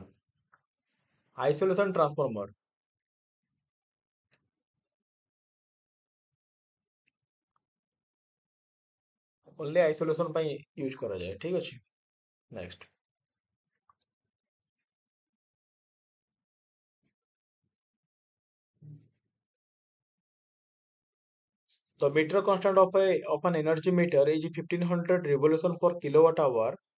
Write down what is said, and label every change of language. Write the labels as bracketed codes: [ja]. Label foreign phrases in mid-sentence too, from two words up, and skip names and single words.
[en] Isolation transformer. Only isolation [or] ପାଇଁ यूज କରାଯାଏ ଠିକ ଅଛି next. [en] The meter constant of an energy meter is 1500 revolution per kilowatt hour.